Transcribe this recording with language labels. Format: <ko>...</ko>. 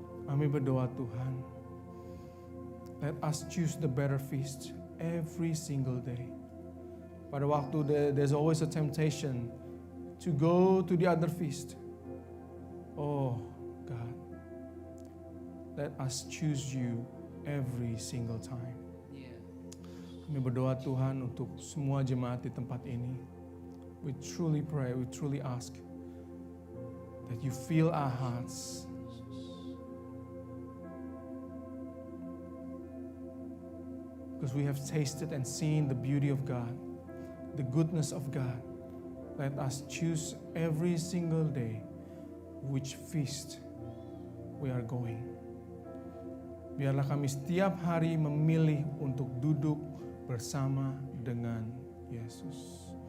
<id>Kami berdoa Tuhan,</id> <en>let us choose the better feast every single day.</en> <id>Pada waktu</id> <en>there's always a temptation to go to the other feast. Oh God, let us choose you every single time.</en> <id>Kami berdoa Tuhan untuk semua jemaat di tempat ini.</id> <en>We truly pray, we truly ask that you fill our hearts because we have tasted and seen the beauty of God, the goodness of God. Let us choose every single day which feast we are going.</en> <id>Biarlah kami setiap hari memilih untuk duduk bersama dengan Yesus.</id>